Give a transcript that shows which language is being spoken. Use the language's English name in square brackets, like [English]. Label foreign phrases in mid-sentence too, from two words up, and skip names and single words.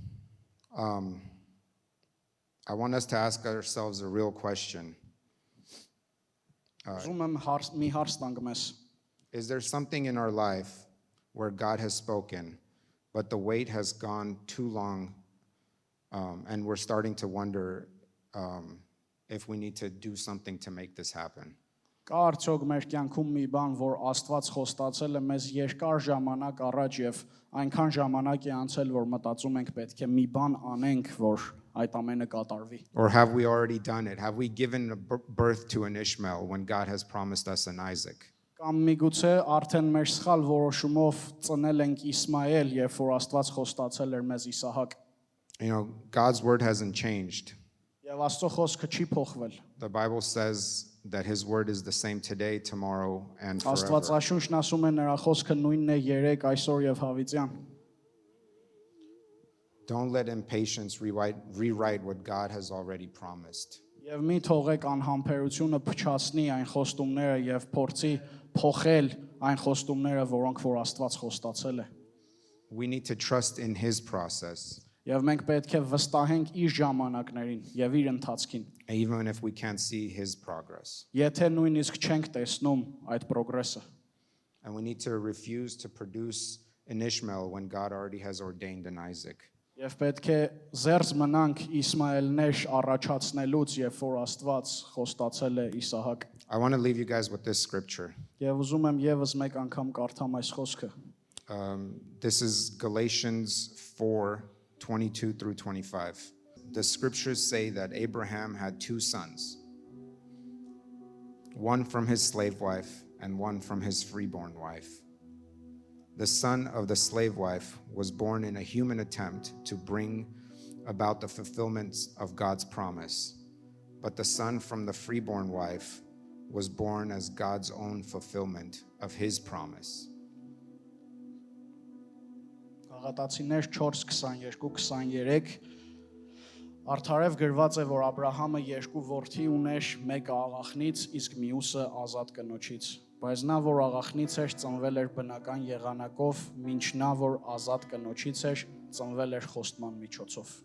[English] I want us to ask ourselves a real question. [Armenian] Ուզում եմ մի հարց տանք մեզ։ [English] Is there something in our life where God has spoken, but the wait has gone too long, and we're starting to wonder if we need to do something to make this happen? [Armenian] Կա արդյոք մեր կյանքում մի բան, որ Աստված խոստացել է մեզ երկար ժամանակ առաջ եւ այնքան ժամանակ է անցել, որ մտածում ենք պետք է մի բան անենք, որ այդ ամենը կատարվի։ [English] Or have we already done it? Have we given birth to an Ishmael when God has promised us an Isaac? [Armenian] Կամ միգուցե արդեն մեր սխալ որոշումով ծնել ենք Իսմայել, երբ որ Աստված խոստացել էր մեզ Իսահակ։ [English] You know, God's word hasn't changed. [Armenian] Եվ Աստծո խոսքը չի փոխվել։ [English] The Bible says that his word is the same today, tomorrow, and forever. [Armenian] Աստվածաշունչն ասում է նրա խոսքը նույնն է երեք, այսօր եւ հավիտյան։ [English] Don't let impatience rewrite what God has already promised. [Armenian] Եվ մի թողեք անհամբերությունը փչացնի այն խոստումները եւ փորձի փոխել այն խոստումները, որոնք որ Աստված խոստացել է։ [English] We need to trust in his process, [Armenian] Եվ մենք պետք է վստահենք իր ժամանակներին եւ իր ընթացքին։ [English] even if we can't see his progress. [Armenian] Եթե նույնիսկ չենք տեսնում այդ պրոգրեսը։ [English] And we need to refuse to produce an Ishmael when God already has ordained an Isaac. [Armenian] Եվ պետք է զերծ մնանք Իսմայելներ առաջացնելուց, երբ որ Աստված խոստացել է Իսահակ։ [English] I want to leave you guys with this scripture. [Armenian] Եվ ուզում եմ եւս մեկ անգամ կարդամ այս խոսքը։ [English] This is Galatians 4:22 through 25. The scriptures say that Abraham had two sons, one from his slave wife and one from his freeborn wife. The son of the slave wife was born in a human attempt to bring about the fulfillment of God's promise, but the son from the freeborn wife was born as God's own fulfillment of his promise. [Armenian] Գաղատացիներ 4:22-23 Արդարև գրված է, որ Աբրահամը երկու որդի ուներ, մեկը աղախնից, իսկ մյուսը ազատ կնոջից։ Բայց նա, որ աղախնից էր, ծնվել էր բնական եղանակով, մինչ նա, որ ազատ կնոջից էր, ծնվել էր խոստման միջոցով։